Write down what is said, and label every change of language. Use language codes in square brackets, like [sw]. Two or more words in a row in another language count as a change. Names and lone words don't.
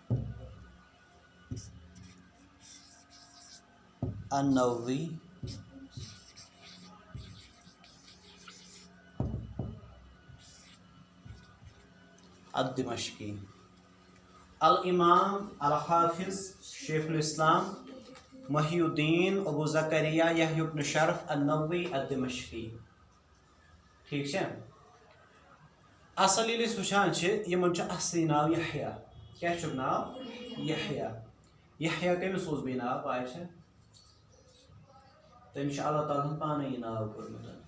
[ks] النووی الدمشقی [ar] الامام الحافظ شیخ الاسلام [ks] محی الدین ابو زکریا یحییٰ بن شرف النووی الدمشقی ٹھیٖک چھا اصل ییٚلہِ أسۍ وٕچھان چھِ یِمن چھُ اصلی ناو یحییٰ کیٛاہ چھُکھ ناو یحییٰ کٔمِس اوس بیٚیہِ ناو پاے چھا تٔمِس چھُ اللہ تعالیٰ ہن پانے یہِ ناو کوٚرمُت